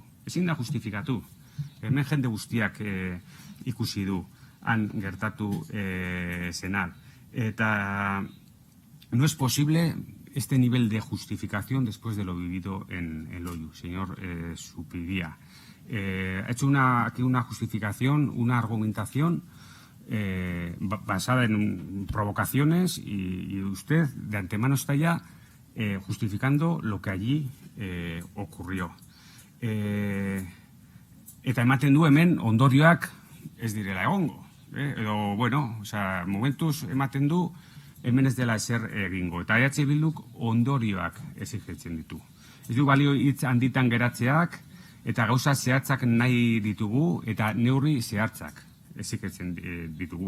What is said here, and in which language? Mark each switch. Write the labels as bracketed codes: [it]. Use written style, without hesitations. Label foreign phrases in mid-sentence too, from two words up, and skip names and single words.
[eu] Ezin da justifikatu. Hemen jende guztiak ikusi du han gertatu zenar. [es] Eta no es posible este nivel de justificación después de lo vivido en Loiu, señor Zupiria. Ha hecho aquí una justificación, una argumentación basada en provocaciones y usted de antemano está ya justificando lo que allí ocurrió. [eu] Eta ematen du hemen ondorioak ez direla egongo. Edo, momentuz ematen du hemen ez dela ezer egingo. Eta EH Bilduk ondorioak exijitzen ditu. Ez du balio hitz handitan geratzeak, eta gauza zehatzak nahi ditugu, eta neurri zehatzak exijitzen ditugu.